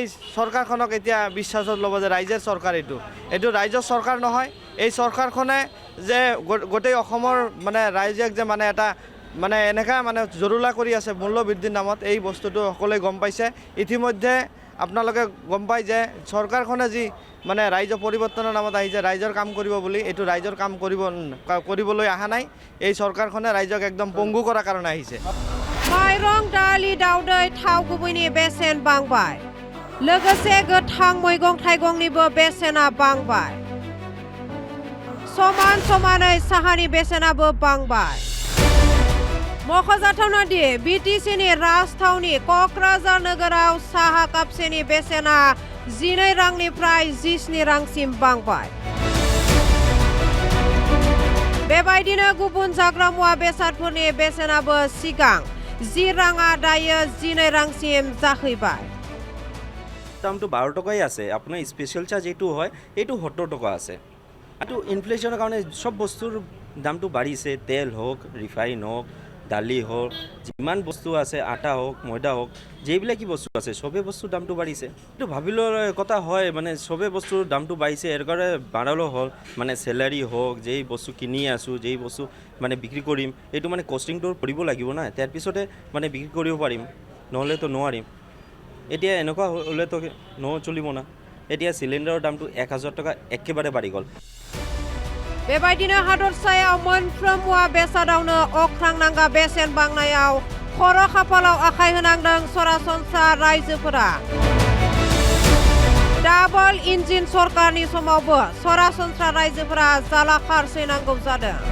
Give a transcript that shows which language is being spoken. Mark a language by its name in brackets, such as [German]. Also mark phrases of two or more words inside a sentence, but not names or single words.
[Assamese] চৰকাৰখনক এতিয়া বিশ্বাসত ল'ব যে ৰাইজৰ চৰকাৰ এইটো ৰাইজৰ চৰকাৰ নহয় এই চৰকাৰখনে যে গোটেই অসমৰ মানে ৰাইজক যে মানে এটা মানে এনেকা মানে জৰুলা কৰি আছে মূল্য বৃদ্ধিৰ নামত এই বস্তুটো সকলোৱে গম পাইছে ইতিমধ্যে আপোনালোকে গম পায় যে চৰকাৰখনে যি মানে ৰাইজৰ পৰিৱৰ্তনৰ নামত আহিছে ৰাইজৰ কাম কৰিব বুলি এইটো ৰাইজৰ কাম কৰিবলৈ অহা নাই এই চৰকাৰখনে ৰাইজক একদম পংগু কৰাৰ কাৰণে আহিছে [Bodo] माइरं दालि दाउदै थाव गुबैनि बेसेन बांबाय लोगोसे गोथां मैगं थाइगंनिबो बेसेना बांबाय समान समानै साहानि बेसेनाबो बांबाय मख'जाथावना दि बिटिसिनि राजथावनि क'क्राझार नोगोराव साहा कापसेनि बेसेना 12 रांनिफ्राय 17 रांसिम बांबाय बेबायदिनो गुबुन जाग्रा मुवा बेसादफोरनि बेसेनाबो सिगां 10 राङा दायो 12 रांसिम जाहैबाय [Assamese] দামটো 12 টকাই আছে আপোনাৰ [English] special charge [Assamese] এইটো হয় এইটো 70 টকা আছে আৰু ইনফ্লেশ্যনৰ কাৰণে সব বস্তুৰ দামটো বাঢ়িছে তেল হোক ৰিফাইন হোক দালি হোক যিমান বস্তু আছে আটা হোক ময়দা হোক যেইবিলাকি বস্তু আছে সবে বস্তুৰ দামটো বাঢ়িছে এইটো ভাবিলৰ কথা হয় মানে সবে বস্তুৰ দামটো বাঢ়িছে এর কাৰণে বাঢ়ালো হ'ল মানে স্যালাৰি হোক যেই বস্তু কিনি আছো যেই বস্তু মানে বিক্ৰী কৰিম এইটো মানে কষ্টিংটো কৰিব লাগিব না তাৰ পিছতে মানে বিক্ৰী কৰিব পাৰিম নহলে তো নোৱাৰিম এতিয়া এনেকুৱা হলে তো চলিব না এতিয়া সিলিন্ডাৰৰ দামটো 1000 টকা একেবাৰে বাঢ়ি গ'ল [Bodo] बेबायदिनो हादरसायाव मोनफ्रोम मुवा बेसादावनो अख्रां नांगा बेसेन बांनायाव खर' खाफालाव आखाइ होनांदों सरासनस्रा रायजोफोरा [English] double engine [Bodo] सरकारनि समावबो सरासनस्रा रायजोफोरा जालाखार सैनांगौ जादों